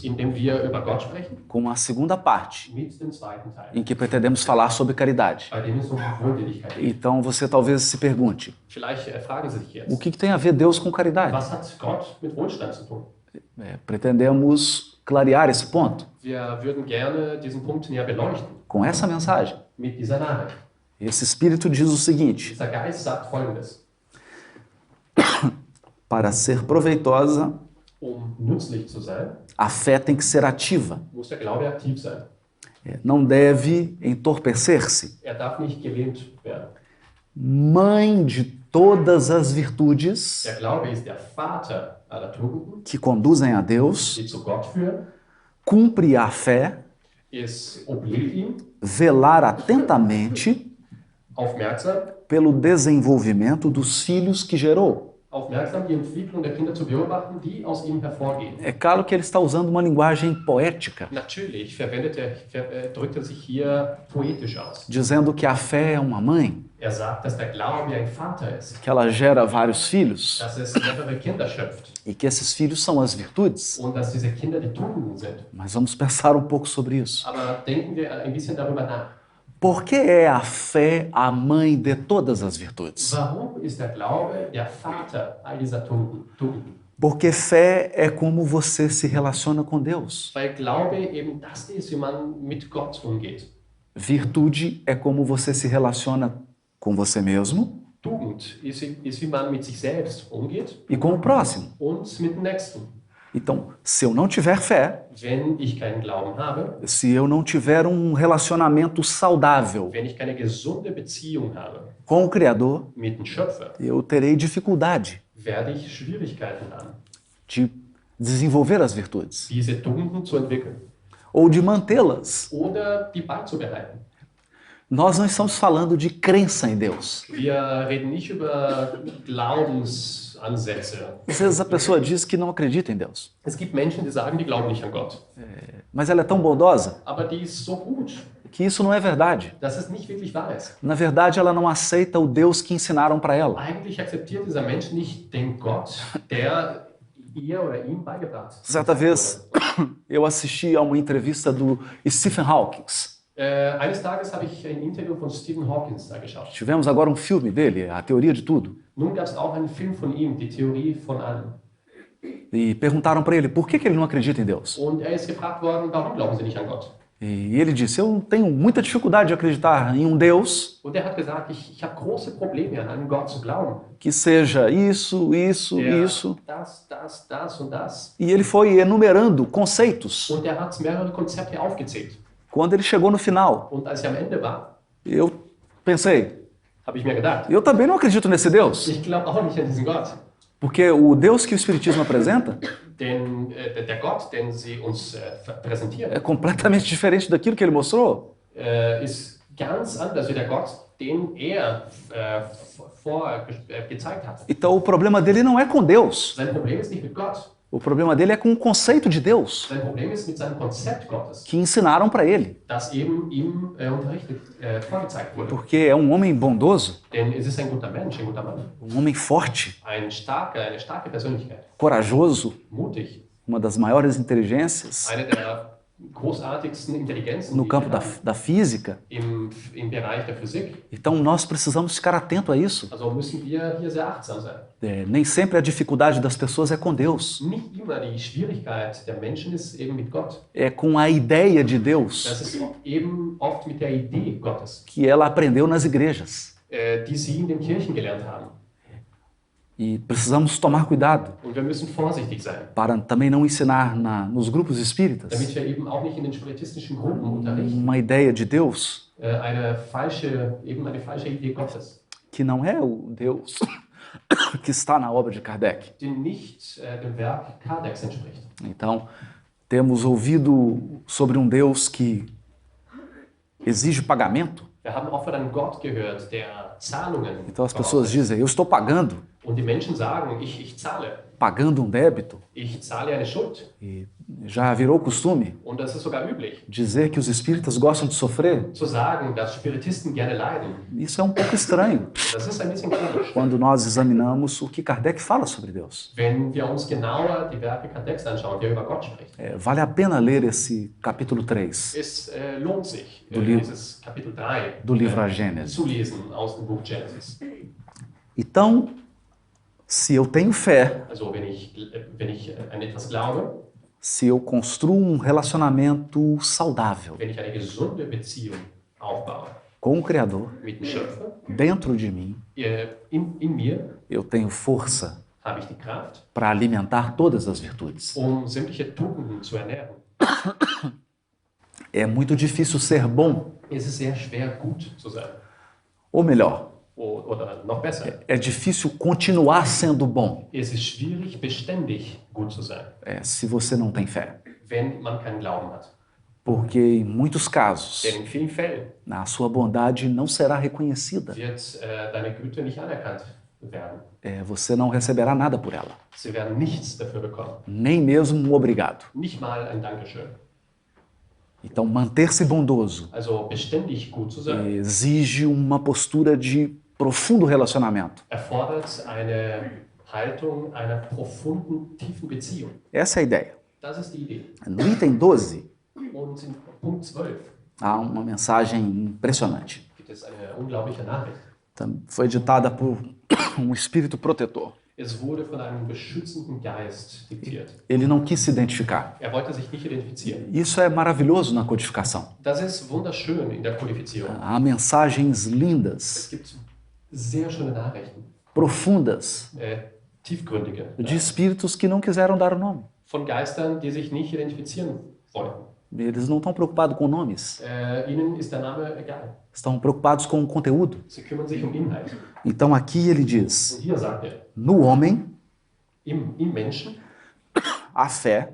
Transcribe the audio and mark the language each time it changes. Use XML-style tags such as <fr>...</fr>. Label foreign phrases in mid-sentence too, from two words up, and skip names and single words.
<de>in dem wir über Gott sprechen,</de> <pt>com a segunda parte,</pt> <de>mit dem zweiten Teil,</de> <pt>em que pretendemos falar sobre caridade.</pt> <de>bei dem es um Wohltätigkeit geht.</de> <pt>Então você talvez se pergunte,</pt> <de>Vielleicht fragen Sie sich</de> <pt>o</pt> <de>jetzt,</de> <pt>que tem a ver Deus com caridade?</pt> <de>was hat Gott mit Wohlstand zu tun?</de> <pt>Pretendemos clarear esse ponto</pt> <de>Wir würden gerne diesen Punkt näher beleuchten</de> <pt>com essa mensagem.</pt> <de>mit dieser Nachricht.</de> <pt>Esse espírito diz o seguinte:</pt> <de>Dieser Geist sagt Folgendes.</de> <pt>Para ser proveitosa,</pt> <de>nützlich zu sein,</de> <pt>a fé tem que ser ativa.</pt> <de>muss der Glaube aktiv sein.</de> <pt>Não deve entorpecer-se.</pt> <de>Darf nicht gelähmt werden.</de> <pt>Mãe de todas as virtudes</pt> <de>Der Glaube ist der Vater aller Tugenden,</de> <pt>que conduzem a Deus,</pt> <de>die zu Gott führen.</de> <pt>cumpre a fé,</pt> <de>Es obliegt ihm,</de> <pt>velar atentamente</pt> <de>aufmerksam</de> <pt>pelo desenvolvimento dos filhos que gerou.</pt> <de>die Entwicklung der Kinder zu beobachten, die aus ihm hervorgehen.</de> <pt>É claro que ele está usando uma linguagem poética,</pt> <de>Natürlich drückt er sich hier poetisch aus.</de> <pt>dizendo que a fé é uma mãe,</pt> <de>Sagt, dass der Glaube ein Vater ist,</de> <pt>que ela gera vários filhos</pt> <de>dass es mehrere Kinder schöpft</de> <pt>e que esses filhos são as virtudes.</pt> <de>und dass diese Kinder die Tugenden sind.</de> <pt>Mas vamos pensar um pouco sobre isso.</pt> <de>Aber denken wir ein bisschen darüber nach.</de> <pt>Por que é a fé a mãe de todas as virtudes?</pt> <de>Warum ist der Glaube der Vater all dieser Tugenden?</de> <pt>Porque fé é como você se relaciona com Deus.</pt> <de>Weil Glaube eben das ist, wie man mit Gott umgeht.</de> <pt>Virtude é como você se relaciona com você mesmo</pt> <de>Tugend ist, wie man mit sich selbst umgeht</de> <pt>e com o próximo.</pt> <de>und mit dem Nächsten.</de> <pt>Então, se eu não tiver fé,</pt> <de>Wenn ich keinen Glauben habe,</de> <pt>se eu não tiver um relacionamento saudável</pt> <de>wenn ich keine gesunde Beziehung habe</de> <pt>com o Criador,</pt> <de>mit dem Schöpfer,</de> <pt>eu terei dificuldade</pt> <de>werde ich Schwierigkeiten haben,</de> <pt>de desenvolver as virtudes</pt> <de>diese Tugenden zu entwickeln</de> <pt>ou de mantê-las.</pt> <de>oder die beizubehalten.</de> <pt>Nós não estamos falando de crença em Deus.</pt> <de>Wir reden nicht über Glaubensansätze.</de> <pt>Às vezes a pessoa diz que não acredita em Deus,</pt> <de>Es gibt Menschen, die sagen, die glauben nicht an Gott.</de> <pt>mas ela é tão bondosa</pt> <de>Aber die ist so gut,</de> <pt>que isso não é verdade.</pt> <de>dass es nicht wirklich wahr ist.</de> <pt>Na verdade, ela não aceita o Deus que ensinaram para ela.</pt> <de>Eigentlich akzeptiert dieser Mensch nicht den Gott, der ihr oder ihm beigebracht hat.</de> <pt>Certa vez, eu assisti a uma entrevista do Stephen Hawking.</pt> <de>Eines Tages habe ich ein Interview von Stephen Hawking da geschaut.</de> <pt>Tivemos agora um filme dele, A Teoria de Tudo.</pt> <de>Nun gab es auch einen Film von ihm, die Theorie von allem.</de> <pt>E perguntaram para ele por que ele não acredita em Deus.</pt> <de>Und ist gefragt worden, warum glauben Sie nicht an Gott?</de> <pt>E ele disse, eu tenho muita dificuldade de acreditar em um Deus</pt> <de>Und hat gesagt, ich habe große Probleme, an einen Gott zu glauben.</de> <pt>que seja isso, isso, isso.</pt> <de>Das und das.</de> <pt>E ele foi enumerando conceitos.</pt> <de>Und hat mehrere Konzepte aufgezählt.</de> <pt>Quando ele chegou no final,</pt> <de>Und als am Ende war,</de> <pt>eu pensei,</pt> <de>habe ich mir gedacht,</de> <pt>eu também não acredito nesse Deus.</pt> <de>ich glaube auch nicht an diesen Gott.</de> <pt>Porque o Deus que o Espiritismo apresenta</pt> <de>Denn der Gott, den sie uns präsentieren,</de> <pt>é completamente diferente daquilo que ele mostrou.</pt> <de>Ist ganz anders wie der Gott, den gezeigt hat.</de> <pt>Então o problema dele não é com Deus.</pt> <de>Sein Problem ist nicht mit Gott.</de> <pt>O problema dele é com o conceito de Deus</pt> <de>Sein Problem ist mit seinem Konzept Gottes,</de> <pt>que ensinaram para ele.</pt> <de>das eben ihm vorgezeigt wurde.</de> <pt>Porque é um homem bondoso,</pt> <de>Denn es ist ein guter Mensch, ein guter Mann,</de> <pt>um homem forte,</pt> <de>eine starke Persönlichkeit,</de> <pt>corajoso,</pt> <de>mutig,</de> <pt>uma das maiores inteligências</pt> <de>eine der großartigsten Intelligenzen</de> <pt>no</pt> <de>die</de> <pt>campo</pt> <de>wir haben,</de> <pt>da física.</pt> <de>im Bereich der Physik.</de> <pt>Então nós precisamos ficar atento a isso.</pt> <de>Also müssen wir hier sehr achtsam sein.</de> <pt>Nem sempre a dificuldade das pessoas é com Deus,</pt> <de>Nicht immer die Schwierigkeit der Menschen ist eben mit Gott.</de> <pt>é com a ideia de Deus</pt> <de>Das ist eben oft mit der Idee Gottes,</de> <pt>que ela aprendeu nas igrejas.</pt> <de>die sie in den Kirchen gelernt haben.</de> <pt>E precisamos tomar cuidado</pt> <de>Und wir müssen vorsichtig sein,</de> <pt>para também não ensinar nos grupos espíritas</pt> <de>damit wir eben auch nicht in den spiritistischen Gruppen unterrichten.</de> <pt>uma ideia de Deus</pt> <de>Eine falsche Idee Gottes,</de> <pt>que não é o Deus que está na obra de Kardec.</pt> <de>die nicht dem Werk Kardecks entspricht.</de> <pt>Então, temos ouvido sobre um Deus que exige pagamento.</pt> <de>Wir haben auch von einem Gott gehört, der Zahlungen</de> <pt>Então as pessoas dizem, eu estou pagando,</pt> <de>und die Menschen sagen, ich zahle.</de> <pt>pagando um débito.</pt> <de>Ich zahle eine Schuld.</de> <pt>E já virou costume</pt> <de>Und das ist sogar üblich,</de> <pt>dizer que os espíritas gostam de sofrer.</pt> <de>zu sagen, dass Spiritisten gerne leiden.</de> <pt>Isso é um pouco estranho</pt> <de>Das ist ein bisschen komisch.</de> <pt>quando nós examinamos o que Kardec fala sobre Deus.</pt> <de>Wenn wir uns genauer die Werke Kardecks anschauen, der über Gott spricht.</de> <pt>Vale a pena ler esse capítulo 3</pt> <de>Es lohnt sich, dieses Kapitel 3</de> <pt>do livro A Gênesis.</pt> <de>zu lesen aus dem Buch Genesis.</de> <pt>Então, se eu tenho fé,</pt> <de>Also wenn ich an etwas glaube,</de> <pt>se eu construo um relacionamento saudável</pt> <de>wenn ich eine gesunde Beziehung aufbaue</de> <pt>com o Criador</pt> <de>mit dem Schöpfer,</de> <pt>dentro de mim,</pt> <de>in mir,</de> <pt>eu tenho força</pt> <de>Habe ich die Kraft,</de> <pt>para alimentar todas as virtudes.</pt> <de>sämtliche Tugenden zu ernähren?</de> <pt>É muito difícil ser bom,</pt> <de>Es ist sehr schwer, gut zu sein.</de> <pt>ou melhor,</pt> <de>Oder noch besser.</de> <pt>é difícil continuar sendo bom</pt> <de>Es ist schwierig, beständig gut zu sein,</de> <pt>se você não tem fé.</pt> <de>wenn man keinen Glauben hat.</de> <pt>Porque em muitos casos,</pt> <de>Denn in vielen Fällen</de> <pt>a sua bondade não será reconhecida.</pt> <de>wird deine Güte nicht anerkannt werden.</de> <pt>Você não receberá nada por ela,</pt> <de>Sie werden nichts dafür bekommen.</de> <pt>nem mesmo um obrigado.</pt> <de>Nicht mal ein Dankeschön.</de> <pt>Então, manter-se bondoso</pt> <de>Also beständig gut zu sein,</de> <pt>exige uma postura de profundo relacionamento.</pt> <de>erfordert eine Haltung einer profunden, tiefen Beziehung.</de> <pt>Essa é a ideia.</pt> <de>Das ist die Idee.</de> <pt>No item 12,</pt> <de>Und in Punkt 12</de> <pt>há uma mensagem impressionante.</pt> <de>gibt es eine unglaubliche Nachricht.</de> <pt>Foi ditada por um espírito protetor.</pt> <de>Es wurde von einem beschützenden Geist diktiert.</de> <pt>Ele não quis se identificar.</pt> <de>Wollte sich nicht identifizieren.</de> <pt>Isso é maravilhoso na codificação.</pt> <de>Das ist wunderschön in der Kodifizierung.</de> <pt>Há mensagens lindas,</pt> <de>Es gibt sehr schöne Nachrichten,</de> <pt>profundas,</pt> <de>tiefgründige,</de> <pt>de espíritos que não quiseram dar o nome.</pt> <de>von Geistern, die sich nicht identifizieren wollten.</de> <pt>Eles não estão preocupados com nomes,</pt> <de>Ihnen ist der Name egal.</de> <pt>estão preocupados com o conteúdo.</pt> <de>Sie kümmern sich Inhalt.</de> <pt>Então aqui ele diz,</pt> <de>Und hier sagt er,</de> <pt>no homem,</pt> <de>im Menschen</de> <pt>a fé</pt>